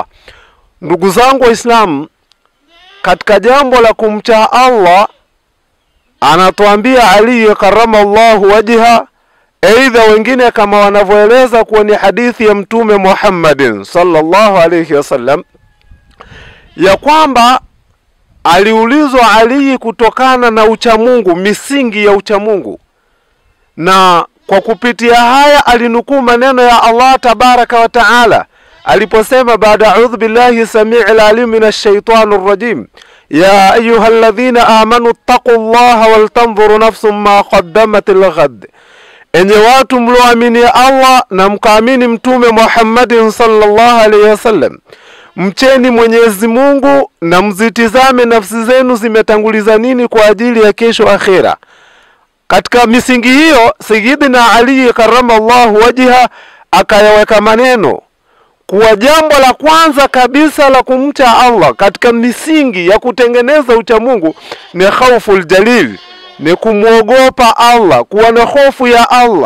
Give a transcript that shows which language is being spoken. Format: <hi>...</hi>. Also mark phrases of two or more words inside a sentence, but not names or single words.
<sw>Ndugu zangu wa Islamu, katika jambo la kumcha Allah anatuambia Ali</sw> <ar>كرم الله وجهه,</ar> <sw>aidha wengine kama wanavyoeleza kuwa ni hadithi ya mtume Muhammadin</sw> <ar>صلى الله عليه وسلم,</ar> <sw>ya kwamba aliulizwa Ali kutokana na uchamungu, misingi ya uchamungu, na kwa kupitia haya alinukuu maneno ya Allah</sw> <ar>تبارك وتعالى</ar> <sw>aliposema baada</sw> <ar>أعوذ بالله السميع العليم من الشيطان الرجيم يا أيها الذين آمنوا اتقوا الله ولتنظر نفس ما قدمت لغد,</ar> <sw>enye watu mlioamini Allah na mkaamini mtume Muhammadin</sw> <ar>صلى الله عليه وسلم,</ar> <sw>mcheni Mwenyezi Mungu na mzitizame nafsi zenu zimetanguliza nini kwa ajili ya kesho akhira. Katika misingi hiyo Sayyidina Ali</sw> <ar>كرم الله وجهه</ar> <sw>akayaweka maneno kuwa jambo la kwanza kabisa la kumcha Allah katika misingi ya kutengeneza uchamungu ni</sw> <ar>خوف الجليل,</ar> <sw>ni kumwogopa Allah, kuwa na hofu ya Allah.</sw>